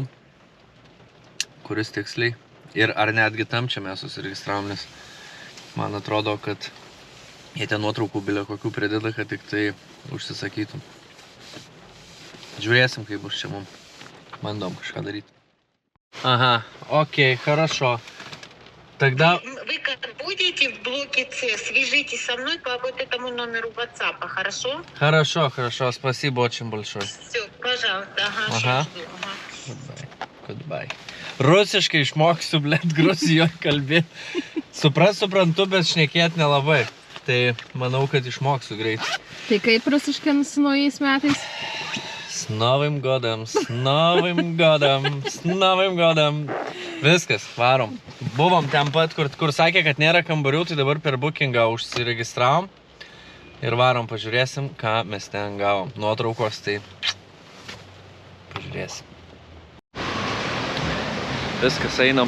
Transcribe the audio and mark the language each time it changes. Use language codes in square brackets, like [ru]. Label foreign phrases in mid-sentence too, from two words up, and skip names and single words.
[lt] Kuris tiksliai. Ir ar netgi tam čia mes susiregistravom, nes man atrodo, kad jie ten nuotraukų bilė kokių prideda, kad tik tai užsisakytum. Žiūrėsim, kaip bus čia mum. Bandom kažką daryti. [ru] Ага, окей, хорошо. Тогда... Вы как будете в блоке С, свяжитесь со мной по вот этому номеру WhatsApp, хорошо? Хорошо, хорошо, спасибо очень большое. Все, пожалуйста, ага, Ага. жду. Ага. [en] Goodbye. [lt] Rusiškai išmoksiu, blėt, Gruzijoje kalbėti. Suprantu, bet šnekėti nelabai. Tai manau, kad išmoksiu greit. Tai kaip rusiškai su naujais metais? [ru] С Новым годом, с Новым годом, с Новым годом. [lt] Viskas, varom. Buvom ten pat, kur sakė, kad nėra kambarių, tai dabar per bookingą užsiregistravom. Ir varom pažiūrėsim, ką mes ten gavom. Nuotraukos, tai pažiūrėsim. Viskas, einam.